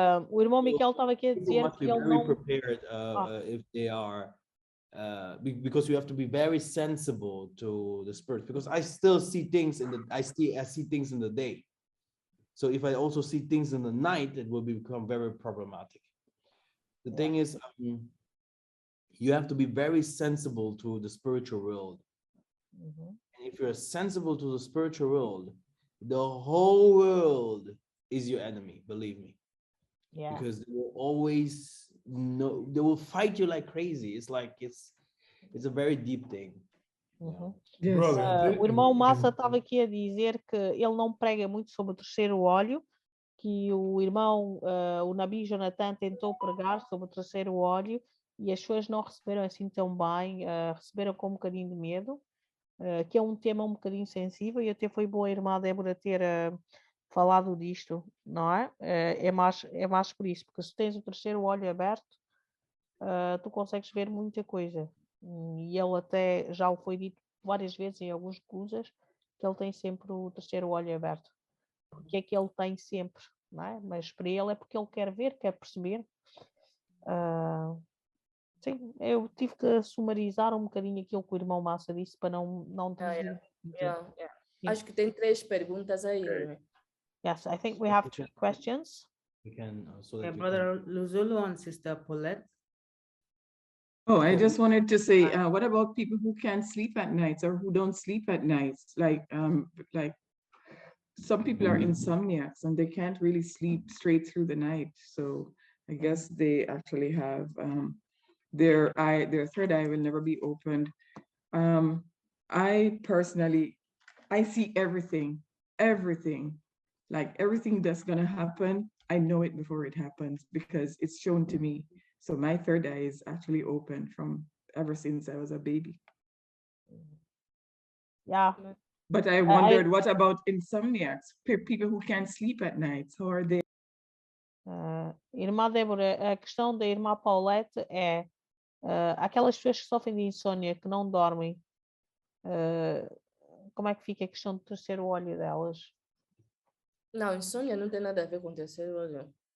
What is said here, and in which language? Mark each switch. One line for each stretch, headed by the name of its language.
Portuguese: O irmão Michael estava aqui a dizer que ele não...
English: prepared if they are. Because you have to be very sensible to the spirit, because I still see things I see things in the day. So if I also see things in the night, it will become very problematic. The thing is, you have to be very sensible to the spiritual world. And if you're sensible to the spiritual world, the whole world is your enemy, believe me. Yeah. because they will always know, they will fight you like crazy. It's like it's a very deep thing. Uhum. Yes.
Portuguese: O irmão Massa estava aqui a dizer que ele não prega muito sobre o terceiro óleo, que o irmão, o Nabi Jonathan tentou pregar sobre o terceiro óleo e as pessoas não receberam assim tão bem, receberam com um bocadinho de medo, que é um tema um bocadinho sensível, e até foi boa a irmã Débora ter falado disto, não é? É mais por isso, porque se tens o terceiro olho aberto, tu consegues ver muita coisa. E ele até já o foi dito várias vezes em alguns cursos, que ele tem sempre o terceiro olho aberto. Porque é que ele tem sempre, não é? Mas para ele é porque ele quer ver, quer perceber. Sim, eu tive que sumarizar um bocadinho aquilo que o irmão Massa disse para não traduzir. Acho que tem 3 perguntas aí, não é?
English: Yes, I think we have 3 questions. We can Brother Luzulu and Sister Paulette. Oh, I just wanted to say, what about people who can't sleep at nights or who don't sleep at nights? Like some people are insomniacs and they can't really sleep straight through the night. So I guess they actually have their third eye will never be opened. I personally, I see everything, like everything that's gonna happen, I know it before it happens because it's shown to me. So my third eye is actually open from ever since I was a baby. Yeah. But I wondered, what about insomniacs? People who can't sleep at night, how are they?
Portuguese: Irmã Débora, a questão da irmã Paulette é aquelas pessoas que sofrem de insônia, que não dormem, como é que fica a questão do terceiro olho delas? Não, insônia não tem nada a ver com o terceiro olho.